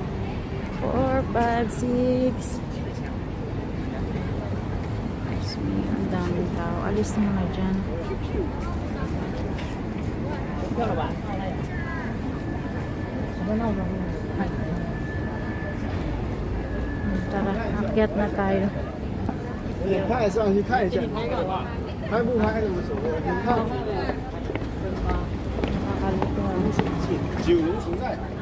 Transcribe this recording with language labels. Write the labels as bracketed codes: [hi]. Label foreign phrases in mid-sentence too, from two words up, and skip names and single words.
[tl] 4, 5, 6. Ang daming tao. Alis mo na dyan. Tara, akyat na tayo. [zh] 拍上去看一下，拍不拍无所谓。你看，九龙城寨。